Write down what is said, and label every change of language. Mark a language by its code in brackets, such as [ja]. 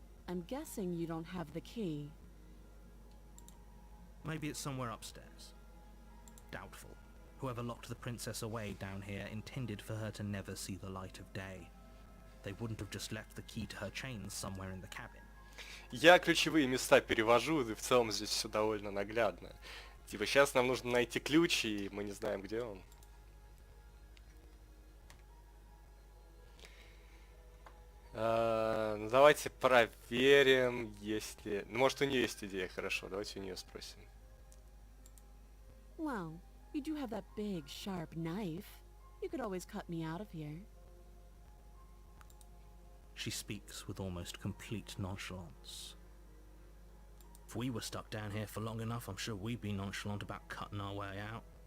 [en] I'm guessing you don't have the key. Maybe it's somewhere upstairs. Doubtful. Whoever locked the princess away down here intended for her to never see the light of day. They wouldn't have just left the key to her chains somewhere in the cabin. [ru] Я ключевые места перевожу, и в целом здесь все довольно наглядно. Типа, сейчас нам нужно найти ключ, и мы не знаем, где он. Ну, давайте проверим, если... Ну, может, у нее есть идея, хорошо, давайте у нее спросим. [en] Well, you do have that big, sharp knife. You could always cut me out of here. She speaks with almost complete nonchalance. If we were stuck down here for long enough, I'm sure we'd be nonchalant about cutting our way out.